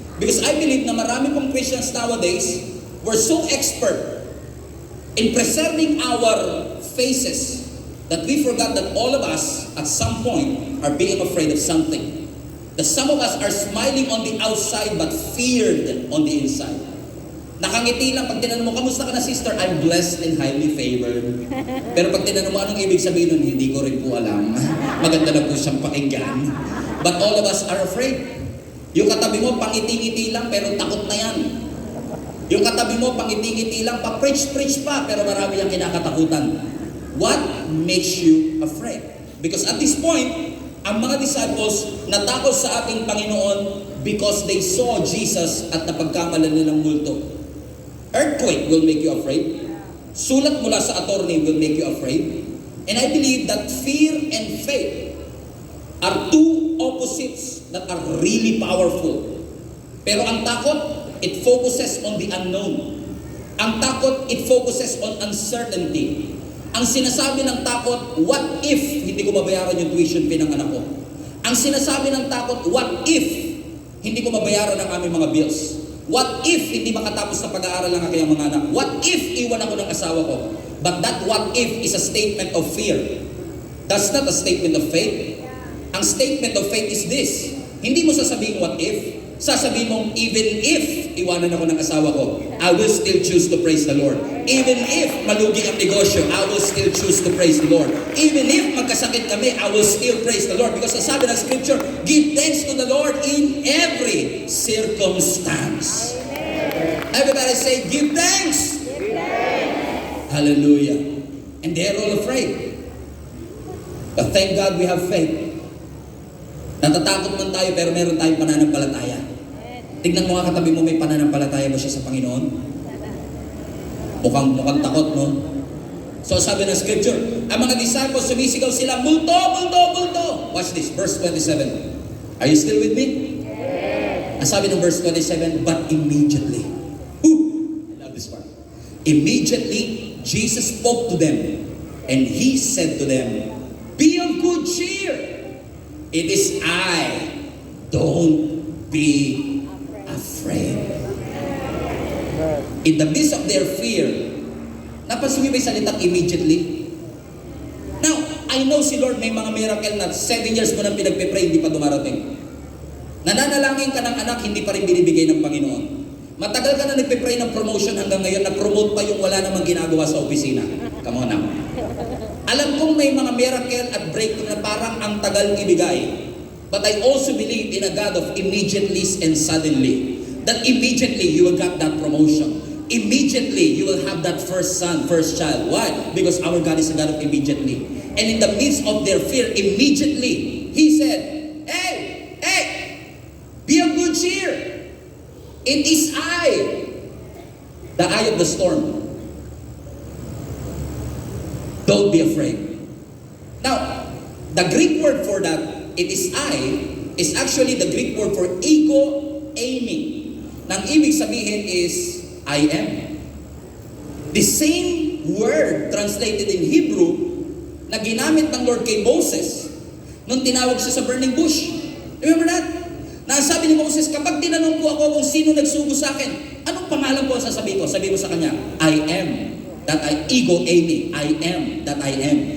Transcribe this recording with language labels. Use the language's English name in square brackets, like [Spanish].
[English] Because I believe [Filipino] na marami pong [English] Christians nowadays, we're so expert in preserving our faces that we forgot that all of us at some point are being afraid of something. That some of us are smiling on the outside but feared on the inside. [Filipino] Nakangiti lang pag tinanong mo, kamusta ka na sister? [English] I'm blessed and highly favored. [Filipino] Pero pag tinanong mo, anong ibig sabihin nun? Hindi ko rin po alam. Maganda lang po siyang pakinggan. [English] But all of us are afraid. [Filipino] Yung katabi mo, pangiti-ngiti lang pero takot na yan. Yung katabi mo, pangiti-ngiti lang, pa-preach-preach pa, pero marami yung kinakatakutan. [English] what makes you afraid? Because at this point, [Filipino] ang mga disciples natakot sa ating Panginoon [English] because they saw Jesus [Filipino] at napagkamalan nilang multo. [English] Earthquake will make you afraid. [Filipino] Sulat mula sa attorney [English] will make you afraid. And I believe that fear and faith are two opposites that are really powerful. [Filipino] Pero ang takot, [English] it focuses on the unknown. [Filipino] Ang takot, [English] it focuses on uncertainty. [Filipino] Ang sinasabi ng takot, what if hindi ko mabayaran yung tuition fee ng anak ko? Ang sinasabi ng takot, what if hindi ko mabayaran ang aming mga bills? What if hindi makatapos na pag-aaral ng aking mga anak? What if iwan ako ng asawa ko? [English] But that what if is a statement of fear. That's not a statement of faith. Ang statement of faith is this. [Filipino] Hindi mo sasabihin [English] what if. [Filipino] Sasabihin mong, [English] even if [Filipino] iwanan ako ng asawa ko, [English] I will still choose to praise the Lord. Even if [Filipino] malugi ang negosyo, [English] I will still choose to praise the Lord. Even if [Filipino] magkasakit kami, [English] I will still praise the Lord. Because sabi ng Scripture, give thanks to the Lord in every circumstance. Everybody say, give thanks. Hallelujah. And they're all afraid. But thank God we have faith. [Filipino] Natatakot man tayo pero meron tayong pananampalataya. Tignan mo nga katabi mo, may pananampalataya ba siya sa Panginoon? Mukhang takot, no? So sabi ng Scripture, ang mga disciples sumisigaw sila, multo, multo, multo. [English] Watch this, verse 27. Are you still with me? Yes. [Filipino] Ang sabi ng [English] verse 27, but immediately. I love this part. Immediately, Jesus spoke to them and He said to them, be of good cheer. It is I. Don't be afraid. In the midst of their fear, [Filipino] napansin niyo ba yung salitang [English] immediately? Now, I know [Filipino] si Lord may mga miracle na 7 years mo nang pinagpipray, hindi pa dumarating. Nananalangin ka ng anak, hindi pa rin binibigay ng Panginoon. Matagal ka na nagpipray ng promotion hanggang ngayon, na-promote pa yung wala namang ginagawa sa opisina. [English] Come on now. [Filipino] Alam kong may mga miracle at breakthrough na parang ang tagal ibigay. [English] But I also believe in a God of immediatelys and suddenly. That immediately you will get that promotion. Immediately you will have that first son, first child. Why? Because our God is a God of immediately. And in the midst of their fear, immediately He said, hey, be of good cheer. It is I, the eye of the storm. Don't be afraid. Now, the Greek word for that, it is I, is actually the Greek word for ego-aiming. [Filipino] Nang ibig sabihin [English] is, I am. The same word translated in Hebrew [Filipino] na ginamit ng Lord kay Moses nung tinawag siya sa [English] burning bush. Remember that? [Filipino] Na sabi ni Moses, kapag tinanong ko ako kung sino nagsugo sa akin, anong pangalan ko ang sasabihin ko? Sabi mo sa kanya, I am. [English] That I, ego-aiming, I am, that I am.